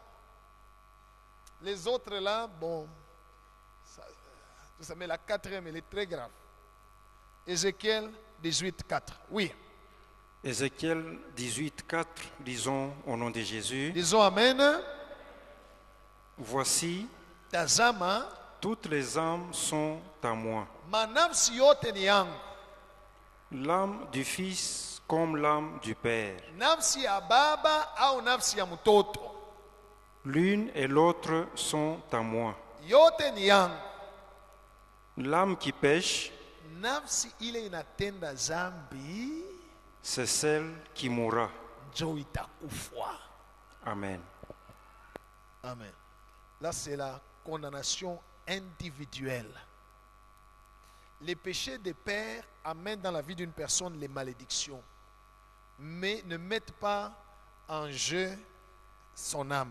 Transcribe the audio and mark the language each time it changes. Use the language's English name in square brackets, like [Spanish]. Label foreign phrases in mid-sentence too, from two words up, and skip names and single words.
[French] Les autres là, bon, ça, mais la 4e, elle est très grave. Ézéchiel 18, 4. Oui. Ézéchiel 18, 4, disons au nom de Jésus. Disons Amen. Voici, [Swahili] Tazama, [French] toutes les âmes sont à moi. [Swahili] manafsi yote ni yangu. [French] L'âme du Fils comme l'âme du Père. [Swahili] Nafsi ya baba au nafsi ya mtoto. [French] L'une et l'autre sont à moi. [Swahili] Yote ni yangu. [French] L'âme qui pêche, [Swahili] Nafsi ile inatenda zambi, [French] c'est celle qui mourra. [Swahili] njo itakufwa. [French] Amen. Amen. Là, c'est la condamnation individuelle. Les péchés des pères amènent dans la vie d'une personne les malédictions, mais ne mettent pas en jeu son âme.